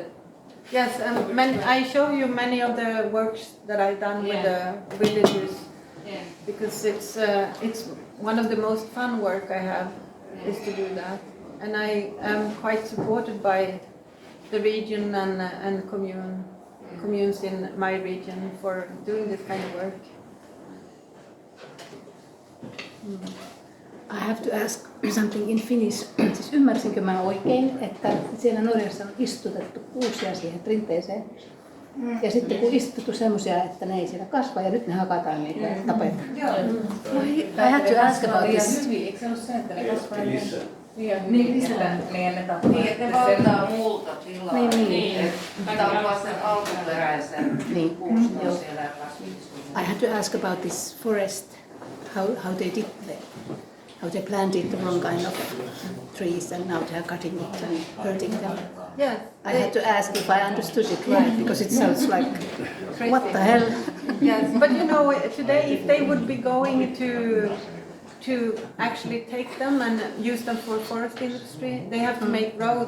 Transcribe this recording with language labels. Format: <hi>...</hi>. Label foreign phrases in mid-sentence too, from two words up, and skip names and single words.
<en>Yes, I show you many of the works that I've done with the villagers, because it's one of the most fun work I have, is to do that. And I am quite supported by the region and communes in my region for doing this kind of work. I have to ask something in Finnish.</en> <fi>Siis ymmärsinkö mä oikein, että siellä Norjassa on istutettu kuusia siihen rinteeseen? Ja sitten kun istutettu semmoisia, että ne ei siellä kasva ja nyt ne hakataan niitä ja tapetaan.</fi> <en>I had to ask about this.</en> <fi>Niin, että ne valtaa muulta tilaa. Niin. Tämä on vasta alkuperäisen puuston siellä kasvillisuudessa.</fi> <en>I had to ask about this forest, how they did how they planted the wrong kind of trees and now they are cutting it and hurting them. Yes. I had to ask if I understood it right because it sounds like what the hell. Yes, but you know, today if they would be going to actually take them and use them for forest industry, they have to make roads,</en>